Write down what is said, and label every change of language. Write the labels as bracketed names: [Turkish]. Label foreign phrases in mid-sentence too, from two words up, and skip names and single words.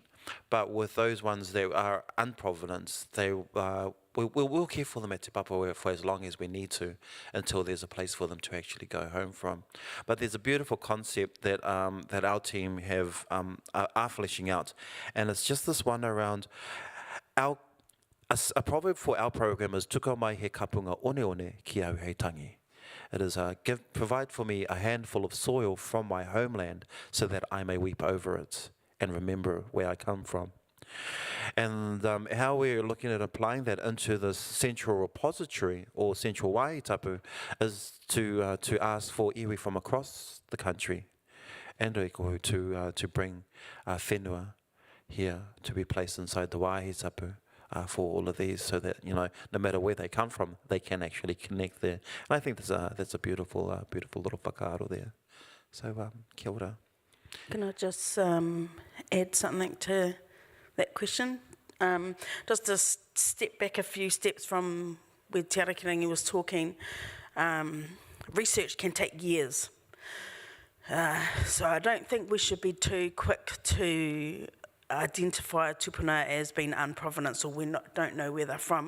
[English] But with those ones that are unprovenance, we'll care for them at Te Papa for as long as we need to, until there's a place for them to actually go home from. But there's a beautiful concept that that our team are fleshing out, and it's just this one around a proverb for our program is [Māori] tuka mai he kapunga one one ki au hei tangi. [English] It is provide for me a handful of soil from my homeland so that I may weep over it and remember where I come from. And how we're looking at applying that into the central repository or central [Māori] wāhi tapu [English] is to ask for iwi from across the country and Oikohu to bring whenua here to be placed inside the [Māori] wāhi tapu [English] for all of these, so that no matter where they come from, they can actually connect there. And I think that's a beautiful little whakaaro there. So [Māori] kia ora. [English] Can I just add something to that question? Just to step back a few steps from where Te Arikirangi was talking, research can take years. So I don't think we should be too quick to identify a tūpuna as being unprovenance, or don't know where they're from.